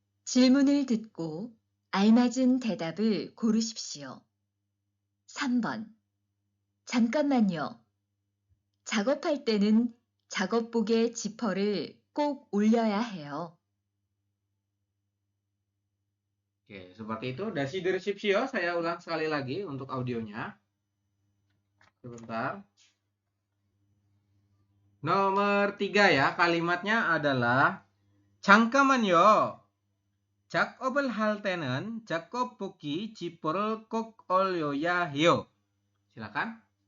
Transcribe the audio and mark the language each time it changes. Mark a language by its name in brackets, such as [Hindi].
[Korean] 질문을 듣고 알맞은 대답을 고르십시오. 3번. 잠깐만요. 작업할 때는 작업복의 지퍼를 꼭 올려야 해요. [Indonesian] Oke, seperti itu. Dasi deskripsio, saya ulang sekali lagi untuk audionya. Sebentar. Nomor 3 ya, kalimatnya adalah [Korean] 잠깐만요. 작업을 할 때는 작업복이 지퍼를 꼭 올려야 해요. [Indonesian] Silakan.